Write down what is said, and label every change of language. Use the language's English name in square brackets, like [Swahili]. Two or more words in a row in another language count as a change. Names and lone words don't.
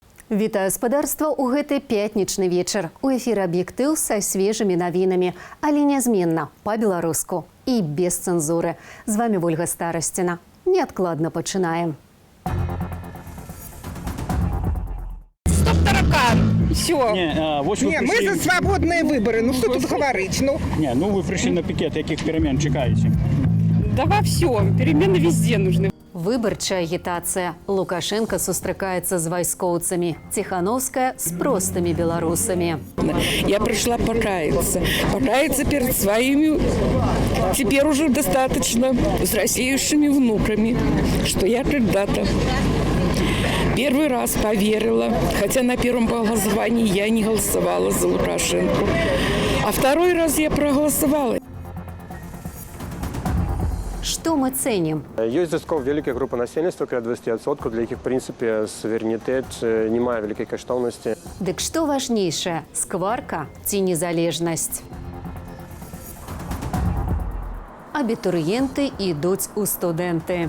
[Belarusian] Вітаю спадарства ў гэты пятнічны вечар. У эфіры аб'ектыў са свежымі навінамі, але нязменна па-беларуску і без цэнзуры. З вами Ольга Старасціна. Неадкладна пачынаем. [Russian] Стоп, таракан! Все. Не, мы за свободные выборы. Ну что тут говорить? Ну вы пришли на пикет, [Ukrainian] яких перемен чекаете? [Russian] Да во всем. Перемены везде нужны. [Belarusian] Выбарчая агітацыя. Лукашенко сустракаецца з вайскоўцамі. Ціхановская з простымі беларусамі. [Russian] Я пришла покаяться. Покаяться перед своими, теперь уже достаточно, взрослеющими внуками, что я когда-то первый раз поверила, хотя на первом голосовании я не голосовала за Лукашенко, а второй раз я проголосовала. [Belarusian] Што мы цэнім? Ёсць звязков вялікая група насельніцтва, каля 20%, для якіх, в прынцыпе, суверэнітэт не мае вялікай каштоўнасці. Дык што важнейшае, скварка ці незалежнасць? Абітурыенты ідуць у студэнты.